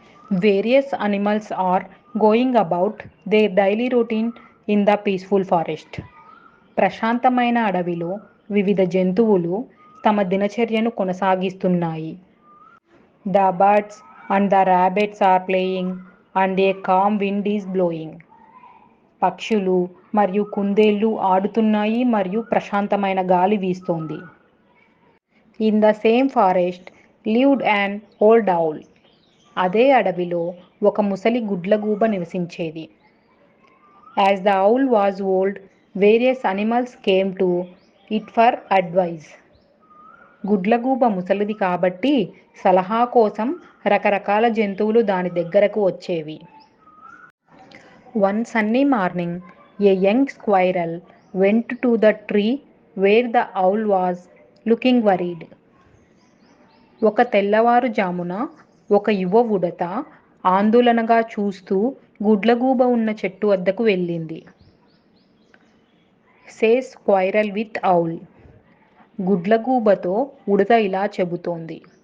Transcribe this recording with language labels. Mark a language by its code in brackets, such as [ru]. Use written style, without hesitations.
[en] Various animals are going about their daily routine in the peaceful forest. [te] ప్రశాంతమైన అడవిలో వివిధ జంతువులు తమ దినచర్యను కొనసాగిస్తున్నాయి. [en] The birds and the rabbits are playing and a calm wind is blowing. [te] పక్షులు మరియు కుందేళ్ళు ఆడుతున్నాయి మరియు ప్రశాంతమైన గాలి వీస్తోంది. [en] In the same forest lived an old owl. [te] అదే అడవిలో ఒక ముసలి గుడ్లగూబ నివసించేది. [en] As the owl was old, various animals came to it for advice. [te] గుడ్లగూబ ముసలిది కాబట్టి సలహా కోసం రకరకాల జంతువులు దాని దగ్గరకు వచ్చేవి. [en] One sunny morning, a young squirrel went to the tree where the owl was looking worried. [te] ఒక తెల్లవారుజామున ఒక యువ ఉడత ఆందోళనగా చూస్తూ గుడ్లగూబ ఉన్న చెట్టు వద్దకు వెళ్ళింది. [en] Says squirrel with owl. [te] గుడ్లగూబతో ఉడత ఇలా చెబుతోంది.